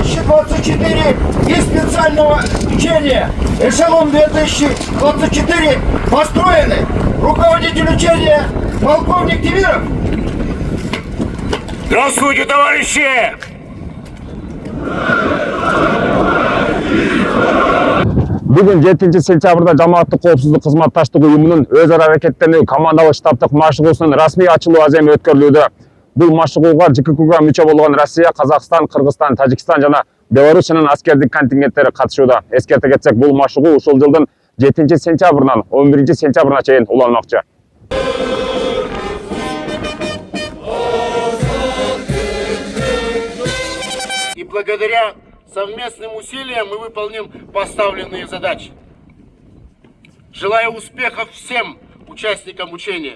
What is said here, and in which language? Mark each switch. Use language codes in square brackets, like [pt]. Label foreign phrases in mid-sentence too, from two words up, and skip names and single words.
[ru] 2024 и специального учения «Эшелон-2024» построены. Руководитель учения полковник Тимиров. Здравствуйте, товарищи! [ky] Бүгін 7 сентябрда Жамааттык коопсуздук кызматташтык уюмунун өз ара аракеттенүү командалык штабтык машыгуусунун расмий ачылуу аземи өткөрүлүүдө. Бул машыгууга ЖККга мүчө болгон Россия, Казакстан, Кыргызстан, Тажикстан жана Белоруссиянын аскердик контингенттери катышууда. Эскерте кетсек, бул машыгуу ушул жылдын 7 сентябрынан 11 сентябрына чейин уланмакчы. [ru] И благодаря совместным усилиям мы выполним поставленные задачи. Желаю успехов всем участникам учения.